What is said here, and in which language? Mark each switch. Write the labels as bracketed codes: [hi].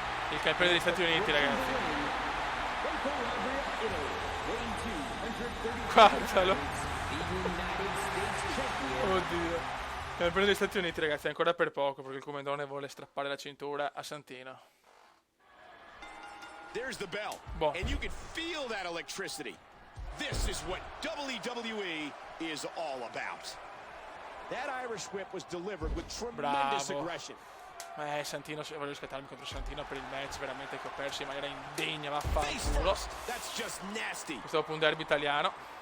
[it] Il campione degli Stati Uniti, ragazzi. Guardalo. Oddio. Il campione degli Stati Uniti, ragazzi, ancora per poco, perché il comandone vuole strappare la cintura a Santino. [en] There's the bell, Boh. and you can feel that electricity. This is what WWE is all about. That Irish whip was delivered with tremendous aggression. [it] Santino, voglio riscattarmi contro Santino per il match veramente che ho perso in maniera indegna, vaffanculo. [en] That's just nasty. [it] Questo dopo un derby italiano.